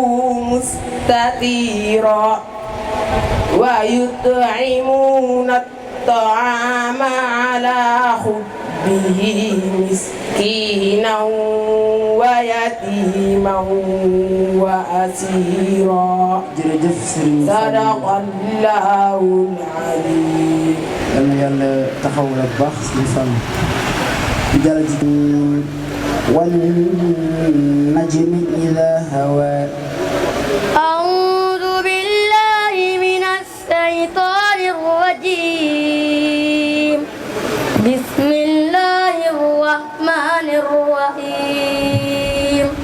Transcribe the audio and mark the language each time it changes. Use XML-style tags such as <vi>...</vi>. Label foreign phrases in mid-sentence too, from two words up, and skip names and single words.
<ar>مستطيرا ويطعمون الطعام على حبه مسكينا ويتيما وأسيرا صدق الله العليم.</ar> <wo>yàlla taxaw la bu baax suñu fan bi jàll ji</wo> <ar>والنجم إذا هوى. أعوذ بالله من الشيطان الرجيم. بسم الله الرحمن الرحيم.</ar>